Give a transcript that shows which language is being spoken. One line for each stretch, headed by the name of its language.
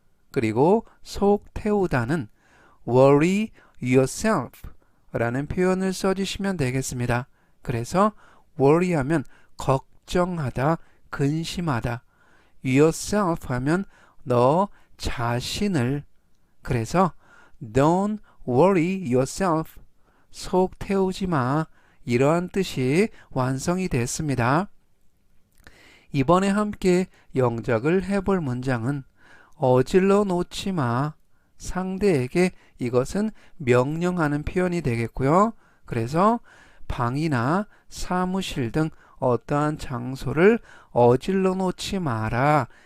Korean: 그리고 속 태우다는
English: worry yourself
Korean: 라는 표현을 써주시면 되겠습니다. 그래서 worry 하면 걱정하다, 근심하다. yourself 하면 너 자신을. 그래서
English: don't worry yourself.
Korean: 속 태우지 마. 이러한 뜻이 완성이 됐습니다. 이번에 함께 영작을 해볼 문장은 어질러 놓지 마. 상대에게 이것은 명령하는 표현이 되겠고요. 그래서 방이나 사무실 등 어떠한 장소를 어질러 놓지 마라.